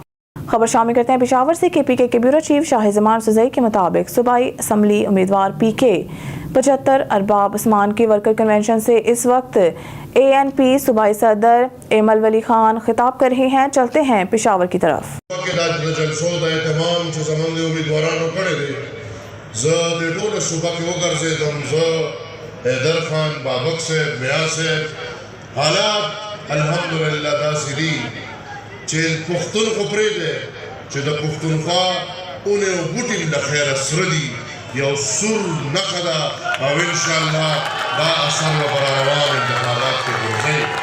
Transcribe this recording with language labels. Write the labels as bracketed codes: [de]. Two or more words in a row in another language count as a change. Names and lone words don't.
[ur] خبر شامل کرتے ہیں پشاور سے۔ KPK کے [en] bureau chief [ur] شاہزمان سوجئی کے مطابق صوبائی اسمبلی امیدوار PK 75 ارباب عثمان کی [en] worker convention [ur] سے اس وقت ANP صوبائی صدر ایمل ولی خان خطاب کر رہے ہیں. چلتے ہیں پشاور کی طرف. [ps] چې پښتون خو پرېږدی چې د پښتونخوا اونې او بوټي د خیره سره دي، یو سور نښه ده او انشاءالله دا اثر به پر روان انتخابات کې ګرځئ.